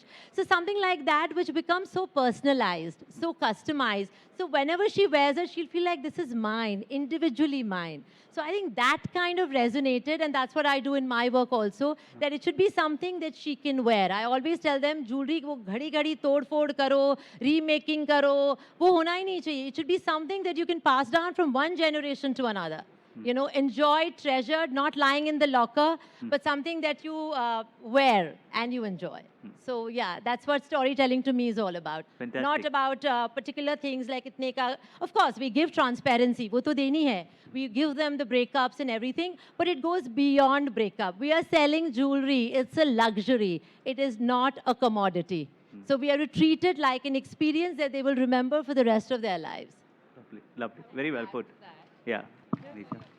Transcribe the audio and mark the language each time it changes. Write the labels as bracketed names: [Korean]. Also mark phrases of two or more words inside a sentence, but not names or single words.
[English] So something like that which becomes so personalized, so customized. So whenever she wears it, she'll feel like this is mine, individually mine. So I think that kind of resonated, and that's what I do in my work also, that it should be something that she can wear. I always tell them, [Hindi] jewelry वो घड़ी तोड़-फोड़ करो, remaking करो, वो होना ही नहीं चाहिए. [English] It should be something that you can pass down from one generation to another. Enjoy, treasured, not lying in the locker, but something that you wear and you enjoy. So yeah, that's what storytelling to me is all about. Fantastic. Not about particular things like [Hindi] इतने का. [English] Of course, we give transparency, [Hindi] वो तो देनी है. [English] We give them the breakups and everything, but it goes beyond breakup. We are selling jewelry. It's a luxury. It is not a commodity. So we are to treat it like an experience that they will remember for the rest of their lives. Lovely, lovely. Very well put. Yeah. Lisa.